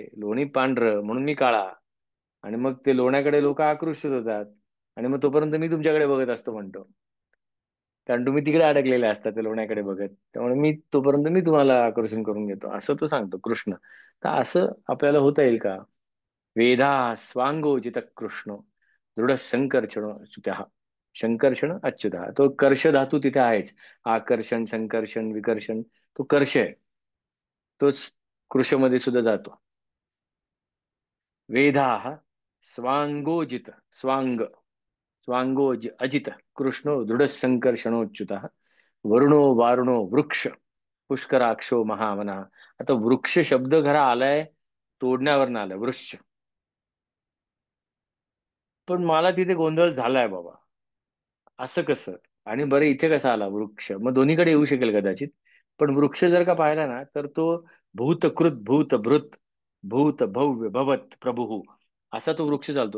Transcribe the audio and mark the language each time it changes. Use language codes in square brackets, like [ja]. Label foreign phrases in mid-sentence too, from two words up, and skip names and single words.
[mr] लोणी पांढरं म्हणून मी काळा. आणि मग ते लोण्याकडे लोक आकृष्ट होतात. आणि मग तोपर्यंत मी तुमच्याकडे बघत असतो म्हणतो. कारण तुम्ही तिकडे अडकलेले असतात ते लोण्याकडे बघत. त्यामुळे मी तोपर्यंत मी तुम्हाला आकर्षण करून घेतो, असं तो सांगतो कृष्ण. तर असं आपल्याला होता येईल का? [sa] वेधा स्वांगोजित कृष्ण, दृढ संकर्षण अच्युतः. संकर्षण अच्युतः, [mr] तो कर्ष धातू तिथे आहेच. आकर्षण, संकर्षण, विकर्षण, तो कर्ष आहे. तोच कृषमध्ये सुद्धा जातो. [sa] वेधा स्वांगोजित, स्वांग, स्वांगोज अजित कृष्णो दृढ संकर्षणोच्युत. वरुणो वारुणो वृक्ष, पुष्कराक्षो महामना. [mr] आता वृक्ष शब्द खरा आलाय तोडण्यावर आलाय, वृक्ष. पण मला तिथे गोंधळ झालाय बाबा. असं कसं? आणि बरं इथे कसा आला वृक्ष, मग दोन्हीकडे येऊ शकेल कदाचित. पण वृक्ष जर का पाहिला ना, तर तो भूतकृत भूत भृत भूत भव्य भवत प्रभू असा तो वृक्ष चालतो.